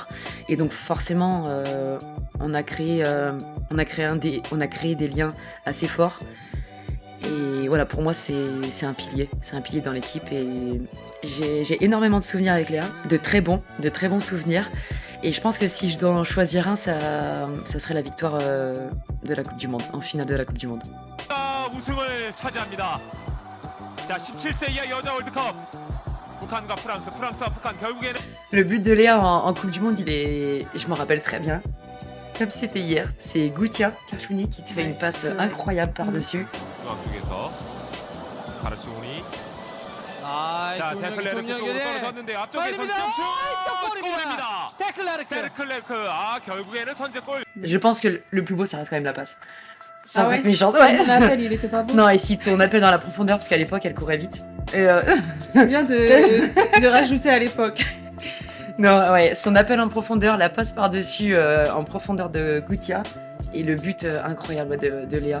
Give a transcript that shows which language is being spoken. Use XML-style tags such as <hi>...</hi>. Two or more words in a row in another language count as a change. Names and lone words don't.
<fr>Et donc forcément, on a créé des liens assez forts. Et voilà, pour moi, c'est un pilier dans l'équipe. Et j'ai énormément de souvenirs avec Léa, de très bons souvenirs. Et je pense que si je dois en choisir un, ça serait la victoire de la Coupe du Monde, en finale de la Coupe du Monde.</fr> <ko>우승을 차지합니다. 자, 17세 이하 여자 월드컵. 북한과 프랑스와 북한 결국에는</ko> <fr>Le but de Léa en Coupe du Monde, je m'en rappelle très bien. Comme si c'était hier, c'est Goutia Karchouni qui te fait une passe incroyable par-dessus.</fr> <ko>중앙 쪽에서 가르치오니 자, 자, 데클레르크 쪽으로 떨어졌는데 앞쪽에서 빨립니다. 골입니다. 데클레르크. 아, 결국에는 선제골.</ko> <fr>Je pense que le plus beau, ça reste quand même la passe. Sans Ah ouais être méchante, ouais. Ton appel, il était pas beau. Non, et si tourne un peu dans la profondeur, parce qu'à l'époque, elle courait vite. Et C'est bien de rajouter à l'époque. non, ouais, son appel en profondeur, la passe par-dessus en profondeur de Goutia, et le but incroyable de Léa.</fr>